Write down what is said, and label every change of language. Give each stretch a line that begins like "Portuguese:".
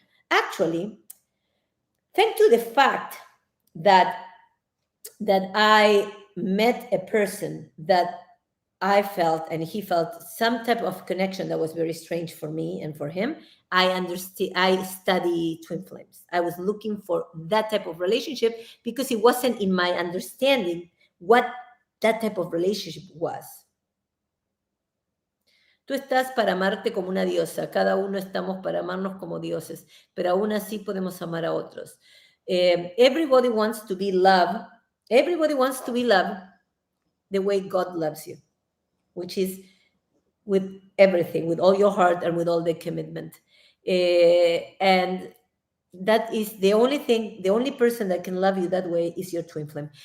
English: Actually, thanks to the fact that I met a person that I felt and he felt some type of connection that was very strange for me and for him. I study twin flames. I was looking for that type of relationship because it wasn't in my understanding what that type of relationship was.
Spanish: Tú estás para amarte como una diosa. Cada uno estamos para amarnos como dioses, pero aún así podemos amar a otros.
English: Everybody wants to be loved. Everybody wants to be loved the way God loves you, which is with everything, with all your heart and with all the commitment. And that is the only person that can love you that way is your twin flame.